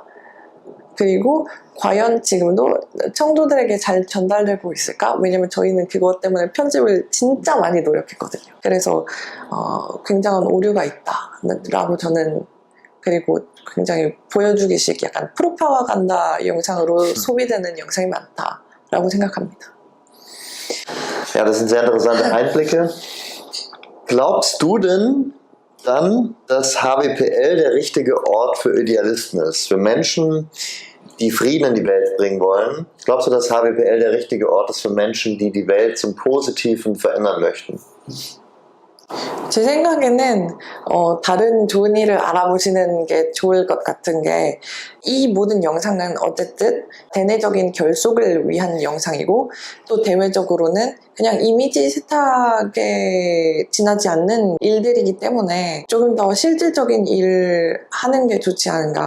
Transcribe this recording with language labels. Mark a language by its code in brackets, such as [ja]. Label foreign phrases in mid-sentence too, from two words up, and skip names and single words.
[ko] 그리고 과연 지금도 청도들에게 잘 전달되고 있을까? 왜냐면 저희는 그것 때문에 편집을 진짜 많이 노력했거든요. 그래서 굉장한 오류가 있다라고 저는, 그리고 굉장히 보여주기식 약간 프로파간다 영상으로 소비되는 영상이 많다라고 생각합니다. [de] Ja, das sind sehr interessante Einblicke. Glaubst du denn dann, dass HWPL der richtige Ort für Idealisten ist? Für Menschen, die Frieden in die Welt bringen wollen? Glaubst du, dass HWPL der richtige Ort ist für Menschen, die die Welt zum Positiven verändern möchten? [ko] 제 생각에는 다른 좋은 일을 알아보시는 게 좋을 것 같은 게, 이 모든 영상은 어쨌든 대내적인 결속을 위한 영상이고, 또 대외적으로는 그냥 이미지 세탁에 지나지 않는 일들이기 때문에 조금 더 실질적인 일을 하는 게 좋지 않은가.